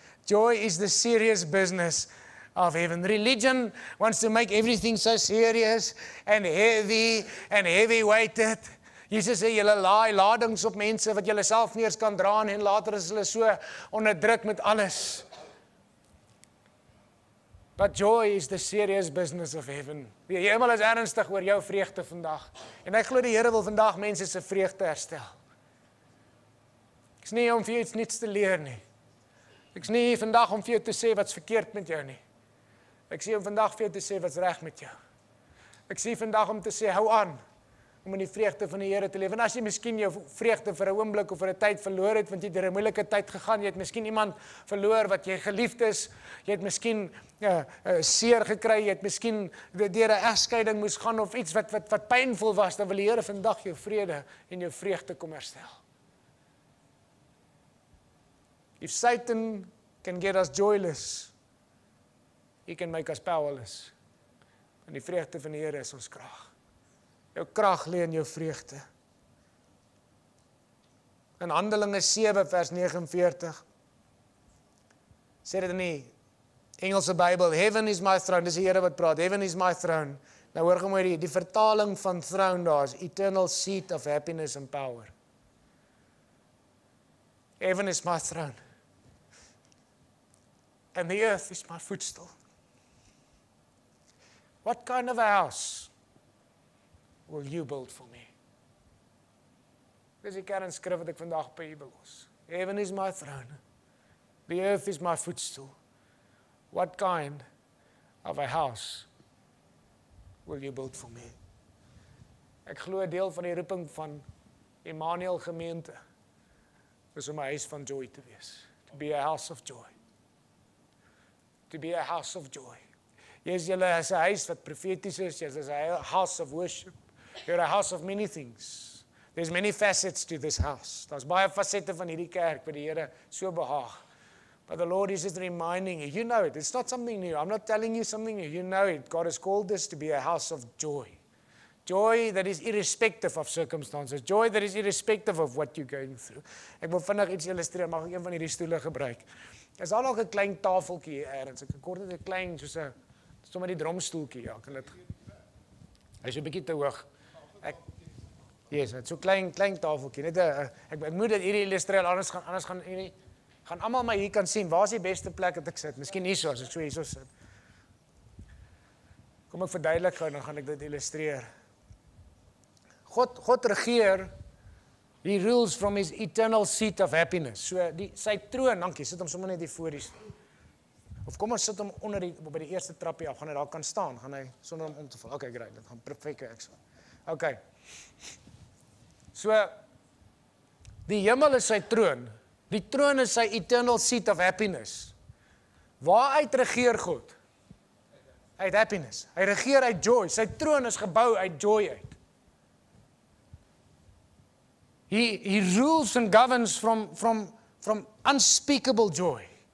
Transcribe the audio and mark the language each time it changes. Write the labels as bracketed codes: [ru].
[en] Joy is the serious business of heaven. Religion wants to make everything so serious and heavy-weighted. [af] Jesus sê, julle laai ladings op mense wat julle self nie eens kan dra en later is hulle so onderdruk met alles. [en] But joy is the serious business of heaven. [af] Die hemel is ernstig oor jou vreugde vandag. En ek glo die Here wil vandag mense se vreugde herstel. Ek is nie om vir jou iets niets te leer nie. Ek is nie vandag om vir jou te sê wat's verkeerd met jou nie. Ek sê om vandag vir jou te sê wat's reg met jou. Ek sê vandag om te sê, hou aan om in die vreugde van die Here te leef. En as jy miskien jou vreugde vir 'n oomblik of vir 'n tyd verloor het, want jy het deur 'n moeilike tyd gegaan, jy het miskien iemand verloor wat jy geliefd is, jy het miskien seer gekry, jy het miskien deur 'n egskeiding moes gaan of iets wat pynvol was, dan wil die Here vandag jou vrede en jou vreugde kom herstel. [en] If Satan can get us joyless, he can make us powerless. [af] En die vreugde van die Here is ons krag. Jou krag lê in jou vreugde. In Handelinge 7 vers 49 sê dit in die Engelse Bybel, [en] heaven is my throne, [af] dis die Here wat praat, heaven is my throne. Nou hoor gou mooi die vertaling van throne daar is [en] eternal seat of happiness and power. Heaven is my throne. And the earth is my footstool. What kind of a house will you build for me? [af] Dis die kernskrif wat ek vandag by u belos. [en] Heaven is my throne. The earth is my footstool. What kind of a house will you build for me? [af] Ek glo deel van die roeping van Emmanuel gemeente is om 'n huis van joy te wees. [en] To be a house of joy. To be a house of joy. [af] Yes, julle is 'n huis wat profeties is, yes, is 'n [en] house of worship. You're a house of many things. There's many facets to this house. [af] Daar's baie fasette van hierdie kerk wat die Here so behaag. [en] But the Lord is just reminding you, you know it. It's not something new. I'm not telling you something new. You know it. God has called this to be a house of joy. Joy that is irrespective of circumstances. Joy that is irrespective of what you're going through. [af] Ek wil vinnig iets illustreer. Mag ek een van hierdie stoele gebruik? Is daar nog 'n klein tafeltjie hier ergens? Ek kort net 'n klein soos 'n sommer die dromstoeltjie. Ja, kan dit. Hy's 'n bietjie te hoog. Yes, so klein tafeltjie. Net ek moet dit hierdie illustreer, anders gaan hierdie gaan almal my hier kan sien. Waar is die beste plek dat ek sit? Miskien hierso, as ek so hierso sit. Kom ek verduidelik gou, dan gaan ek dit illustreer. God regeer. [en] He rules from his eternal seat of happiness. [af] So sy troon, dankie, sit hom sommer net hier voor die. Of kom ons sit hom onder by die eerste trappie af, gaan hy daar kan staan, gaan hy sonder om te val. Okay, great, dit gaan perfek ek so. Okay. So die hemel is sy troon. Die troon is sy [en] eternal seat of happiness. [af] Waaruit regeer God? Uit happiness. Hy regeer uit joy. Sy troon is gebou uit joy uit. [en] He rules and governs from unspeakable joy.